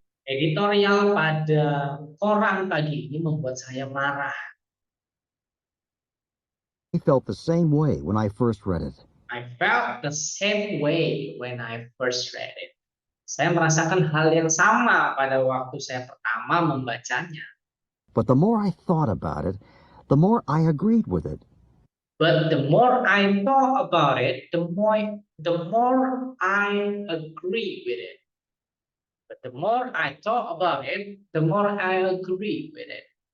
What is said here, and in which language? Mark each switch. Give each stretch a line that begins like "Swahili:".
Indonesian: Editorial pada koran pagi ini membuat saya marah.
English: I felt the same way when I first read it. I felt the same way when I first read it.
Indonesian: Saya merasakan hal yang sama pada waktu saya pertama membacanya.
English: But the more I thought about it, the more I agreed with it. But the more I thought about it, the more I agree with it. But the more I thought about it, the more I agree with it.